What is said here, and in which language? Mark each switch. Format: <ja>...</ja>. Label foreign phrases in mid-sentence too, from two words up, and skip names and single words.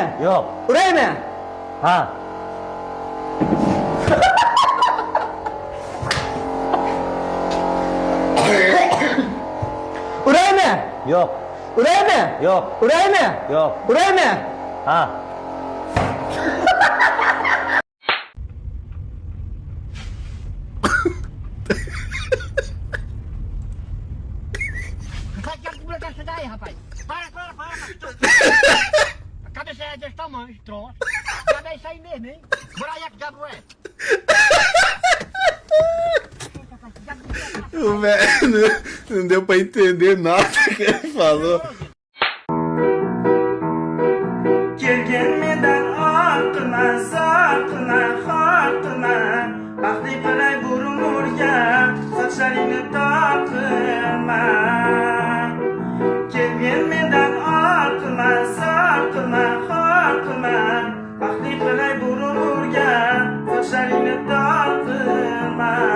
<uz>yo'q. Uraymi? Ha, Uraymi? yo'q, Uraymi? yo'q, Uraymi? yo'q. Uraymi? Ha.</uz> <pt>Cabeça é desse tamanho, esse troço. Já é isso aí mesmo, hein? Bora aí, que diabo é? Velho, não deu pra entender nada que ele falou.</pt> <uz>Kelganmedan orqima, soqima, xoqima, baxtli qilay bu umrga, sochlaringni toqima. Kelganmedan orqima, soqima, xoqima, baxtli qilay bu umrga, sochlaringni toqima.</uz>